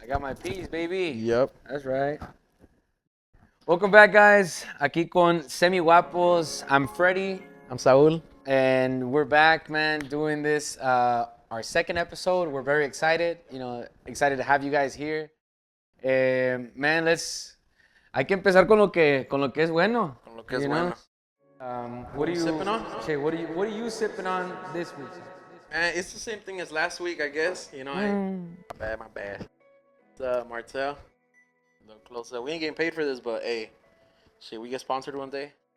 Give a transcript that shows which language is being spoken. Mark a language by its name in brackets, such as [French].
[English] I got my piece, baby. Yep. That's right. Welcome back, guys. [Spanish] Aquí con [English] SEMIGUAPOS. I'm Freddie. I'm Saul. And we're back, man, doing this. Our second episode. We're very excited. You know, excited to have you guys here. [Spanish] Man, hay que empezar con lo que es bueno. Con lo que es bueno. [English] What are you sipping on? Che, what are you sipping on this week? It's the same thing as last week, I guess. You know, my bad. It's Martel. A little closer. We ain't getting paid for this, but hey, shit, we get sponsored one day.